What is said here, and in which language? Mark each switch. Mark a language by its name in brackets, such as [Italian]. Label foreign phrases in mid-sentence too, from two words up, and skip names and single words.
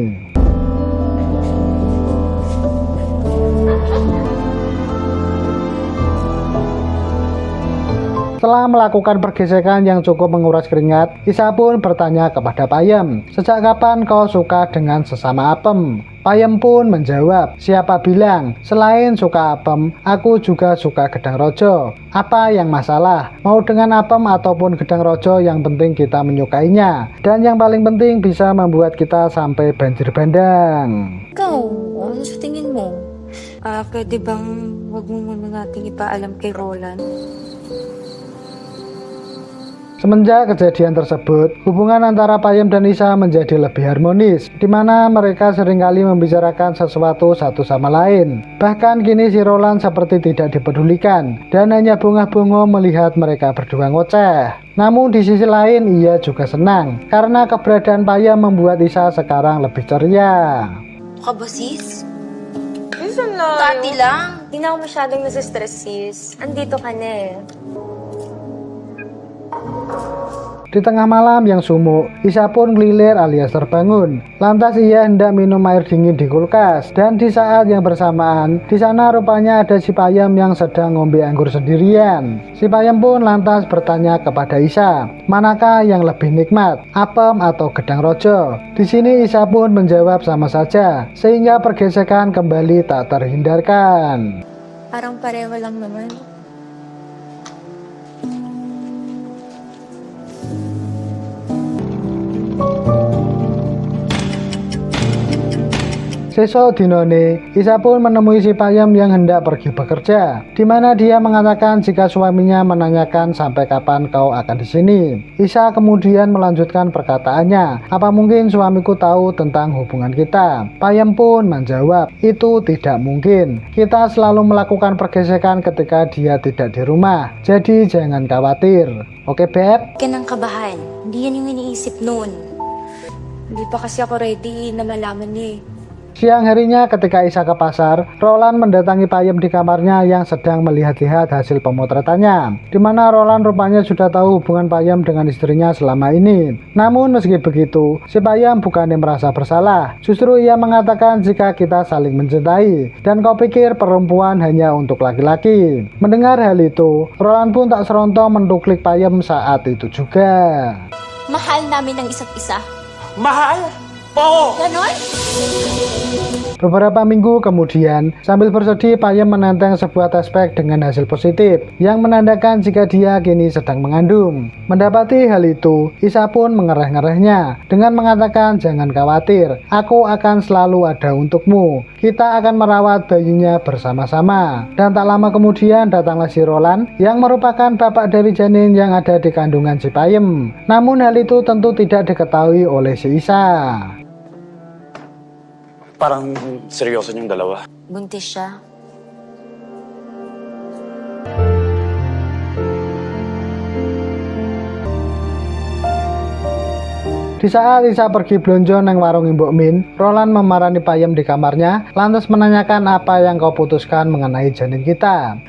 [Indonesian] Setelah melakukan pergesekan yang cukup menguras keringat, Isa pun bertanya kepada Payam, "Sejak kapan kau suka dengan sesama apem?" Payam pun menjawab, "Siapa bilang? Selain suka apem, aku juga suka [Javanese] gedang rojo. [Indonesian] Apa yang masalah? Mau dengan apem ataupun [Javanese] gedang rojo, [Indonesian] yang penting kita menyukainya. Dan yang paling penting bisa membuat kita sampai banjir bandang." [Filipino] Ikaw, ano sa tingin mo? Pwede bang wag mo muna nating ipaalam kay Roland? [Indonesian] Semenjak kejadian tersebut, hubungan antara Payam dan Isa menjadi lebih harmonis, di mana mereka seringkali membicarakan sesuatu satu sama lain. Bahkan kini si Roland seperti tidak dipedulikan, dan hanya bungah-bungo melihat mereka berdua ngoceh. Namun di sisi lain ia juga senang, karena keberadaan Payam membuat Isa sekarang lebih ceria. [Filipino] Ka ba, sis? Minsan lang. Dati lang. Hindi na ako masyadong nasa-stress, sis. Andito ka na eh. [Indonesian] Di tengah malam yang sumuk, Isa pun ngelilir alias terbangun. Lantas ia hendak minum air dingin di kulkas. Dan di saat yang bersamaan, di sana rupanya ada si Payam yang sedang ngombe anggur sendirian. Si Payam pun lantas bertanya kepada Isa, manakah yang lebih nikmat, apem atau [Javanese] gedang rojo? [Indonesian] Di sini Isa pun menjawab sama saja, sehingga pergesekan kembali tak terhindarkan. [Filipino] Parang pareho lang naman. [Javanese] Sesok dinone, [Indonesian] Isa pun menemui si Payam yang hendak pergi bekerja, di mana dia mengatakan jika suaminya menanyakan sampai kapan kau akan di sini. Isa kemudian melanjutkan perkataannya, apa mungkin suamiku tahu tentang hubungan kita? Payam pun menjawab, itu tidak mungkin. Kita selalu melakukan pergesekan ketika dia tidak di rumah, jadi jangan khawatir. [Filipino] Oke, Beb? Huwag ka nang kabahan. Hindi yan yung iniisip noon. Hindi pa kasi ako ready na malaman niya eh. [Indonesian] Siang harinya ketika Isa ke pasar, Roland mendatangi Payam di kamarnya yang sedang melihat-lihat hasil pemotretannya. Di mana Roland rupanya sudah tahu hubungan Payam dengan istrinya selama ini. Namun meski begitu, si Payam bukannya merasa bersalah. Justru ia mengatakan jika kita saling mencintai. Dan kau pikir perempuan hanya untuk laki-laki. Mendengar hal itu, Roland pun tak serontok mentuklik Payam saat itu juga. [Filipino] Mahal namin ang isa't isa. Mahal? Oo! Ganon? [Indonesian] Beberapa minggu kemudian, sambil bersedih, Payem menenteng sebuah tes pack dengan hasil positif yang menandakan jika dia kini sedang mengandung. Mendapati hal itu, Isa pun mengereh-ngerehnya dengan mengatakan, "Jangan khawatir, aku akan selalu ada untukmu. Kita akan merawat bayinya bersama-sama." Dan tak lama kemudian datanglah si Roland yang merupakan bapak dari janin yang ada di kandungan si Payem. Namun hal itu tentu tidak diketahui oleh si Isa. [Filipino] Parang seryoso niyong dalawa. Buntis siya. [Indonesian] Di saat Isa pergi [Javanese] blonjo neng warung Mbok Min, [Indonesian] Roland memarani Payem di kamarnya, lantas menanyakan apa yang kau putuskan mengenai janin kita.